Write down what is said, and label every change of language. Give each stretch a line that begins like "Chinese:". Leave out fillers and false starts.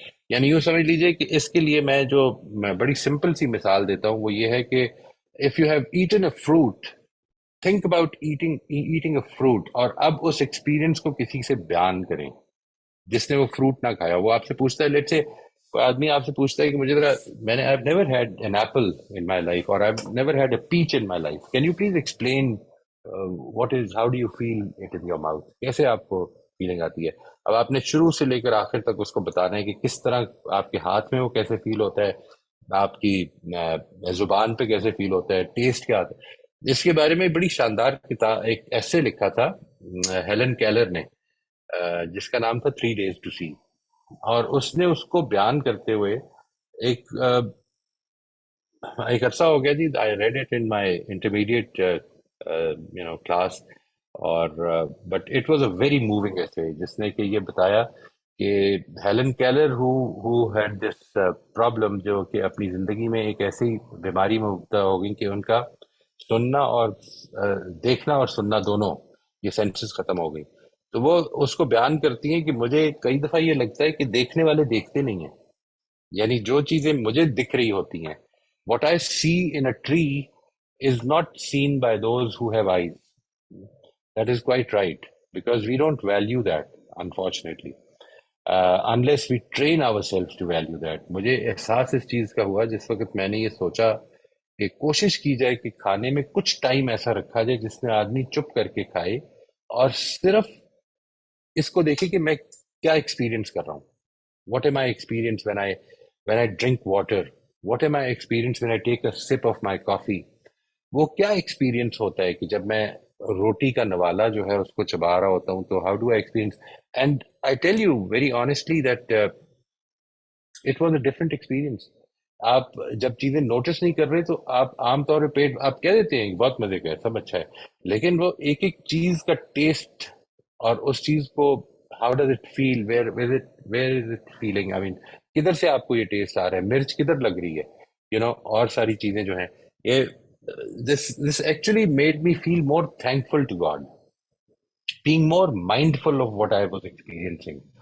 Urdu: یعنی یوں سمجھ لیجئے کہ اس کے لیے میں بڑی سمپل سی مثال دیتا ہوں، وہ یہ ہے کہ
English: if you have eaten a fruit,
Urdu: think about eating a fruit, اور اب اس ایکسپیرینس کو کسی سے بیان کریں جس نے وہ فروٹ نہ کھایا. وہ آپ سے پوچھتا ہے، لیٹ سے کوئی آدمی آپ سے پوچھتا ہے کہ مجھے ذرا، میں نے
English: I've never had an apple in my life
Urdu: or I've never had a peach in my life.
English: Can you please explain how do you feel it in your mouth?
Urdu: کیسے آپ کو فیلنگ آتی ہے؟ اب آپ نے شروع سے لے کر آخر تک اس کو بتانا ہے کہ کس طرح آپ کے ہاتھ میں وہ کیسے فیل ہوتا ہے، آپ کی زبان پہ کیسے فیل ہوتا ہے، ٹیسٹ کیا آتا ہے. اس کے بارے میں بڑی شاندار کتاب، ایک ایسے لکھا تھا ہیلن کیلر نے، جس کا نام تھا 3 days to see. اور اس نے اس کو بیان کرتے ہوئے ایک ایک عرصہ ہو گیا جی.
English: I read it in my intermediate class.
Urdu: اور
English: but it was a very moving essay,
Urdu: جس نے کہ یہ بتایا کہ Helen Keller
English: who had this problem,
Urdu: جو کہ اپنی زندگی میں ایک ایسی بیماری میں مبتلا ہو گئی کہ ان کا سننا اور دیکھنا اور سننا دونوں یہ سینسز ختم ہو گئی. تو وہ اس کو بیان کرتی ہیں کہ مجھے کئی دفعہ یہ لگتا ہے کہ دیکھنے والے دیکھتے نہیں ہیں. یعنی جو چیزیں مجھے دکھ رہی ہوتی ہیں،
English: what I see in a tree is not seen by those who have eyes. That is quite right, because we don't value that, unfortunately. Unless we train ourselves to value that.
Urdu: مجھے احساس اس چیز کا ہوا جس وقت میں نے یہ سوچا کہ کوشش کی جائے کہ کھانے میں کچھ ٹائم ایسا رکھا جائے جس میں آدمی چپ کر کے کھائے اور صرف اس کو دیکھے کہ میں کیا ایکسپیرینس کر رہا ہوں.
English: What am I experience when I drink water? What am I experience when I take a sip of my coffee?
Urdu: وہ کیا ایکسپیرینس ہوتا ہے کہ جب میں روٹی کا نوالا جو ہے اس کو چبا رہا ہوتا ہوں، تو
English: How do I experience. And I tell you very honestly that it was a different experience.
Urdu: آپ جب چیزیں نوٹس نہیں کر رہے تو آپ عام طور پہ پیٹ آپ کہہ دیتے ہیں بہت مزے کا ہے، سب اچھا ہے، لیکن وہ ایک ایک چیز کا ٹیسٹ اور اس چیز کو
English: how does it feel, where is it feeling, I mean
Urdu: کدھر سے آپ کو یہ ٹیسٹ آ رہا ہے، مرچ کدھر لگ رہی ہے، اور ساری چیزیں جو ہیں یہ
English: this actually made me feel more thankful to God, being more mindful of what I was experiencing.